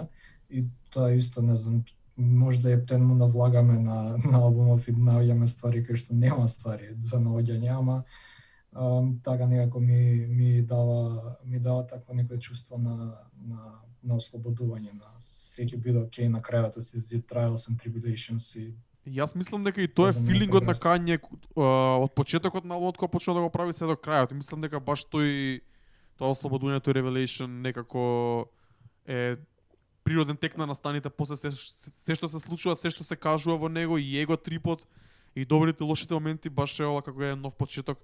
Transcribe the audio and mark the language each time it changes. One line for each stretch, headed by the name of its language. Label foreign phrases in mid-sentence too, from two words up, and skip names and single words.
Macedonian: И тоа исто, не знам, може да ептен му навлагаме на албумов и наоѓаме ствари кои што нема ствари за наоѓање, ама така некако ми дава такво некое чувство на ослободување, на секи биде окей на крајот од
English: the trials and tribulations
Macedonian: и Јас мислам дека и тоа е филингот на Kanye од почетокот на албумот кога почна да го прави се до крајот. Мислам дека баш тоа ослободување, тој revelation некако е природен тек на настаните после се што се случува, се што се кажува во него и его трипот и добрите и лошите моменти, баш е ова како е нов почеток.